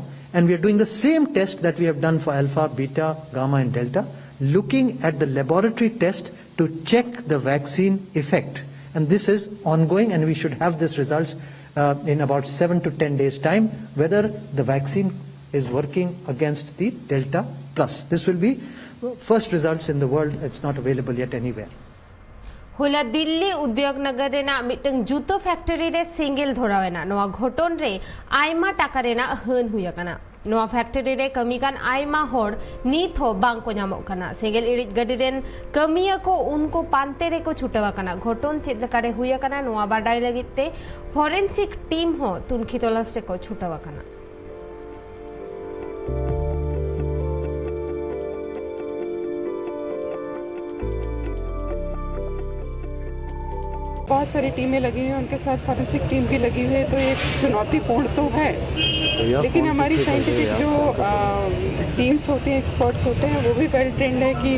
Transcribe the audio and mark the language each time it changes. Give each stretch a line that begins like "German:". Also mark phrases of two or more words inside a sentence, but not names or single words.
English: And we are doing the same test that we have done for alpha, beta, gamma and delta, looking at the laboratory test to check the vaccine effect. And this is ongoing and we should have this results in about 7 to 10 days time, whether the vaccine is working against the delta plus. This will be first results in the world. It's not available yet anywhere.
Santali: हुला दिल्ली उद्योग नगर रेना मिटंग जूतो फैक्ट्री रे सिंगल धोरावेना नोआ घोटोन रे आयमा टाका रेना हन हुया कना नोआ फैक्ट्री रे कमीकान आयमा होड़ नीत हो बांग को ᱧᱟᱢᱚᱜ कना सिंगल इरिज गडी रेन कमिया को उनको पांते रे को छुटवा कना घोटोन चेद लकारे हुया कना नोआ बाडाई लगिते
English: forensic team
Santali: हो तुनखी तलाश रे को छुटवा कना
Hindi: बहुत सारी टीमें लगी हुई हैं उनके साथ
English: forensic team
Hindi: भी लगी हुई है तो एक चुनौतीपूर्ण तो है लेकिन हमारी साइंटिफिक जो टीम्स होती हैं एक्सपर्ट्स होते हैं वो भी
English: well trained
Hindi: है कि